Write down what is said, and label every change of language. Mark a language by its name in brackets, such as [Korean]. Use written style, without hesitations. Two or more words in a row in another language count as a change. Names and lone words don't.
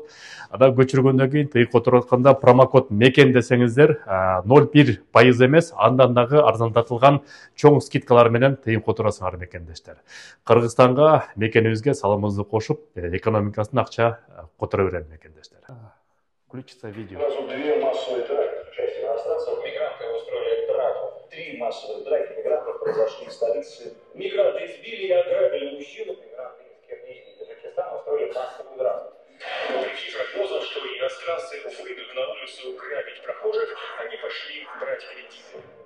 [Kyrgyz] Ада көчүргөндөн кийин тыйын которуп атканда промокод мекен десеңиздер 0,1% эмес, андан дагы арзандатылган чоң скидкалар менен тыйын которуп алсаңар мекендештер. Кыргызстанга мекенибизге салымыбызды кошуп, экономикасын акча которо берели мекендештер. [Russian] Включится видео. Три массовых драки мигрантов произошли в столице. Мигранты избили и ограбили мужчину. Мигранты из Киргизии и Таджикистана устроили массовую драку. Вопреки прогнозам, что иностранцы выйдут на улицу грабить прохожих, они пошли брать кредиты.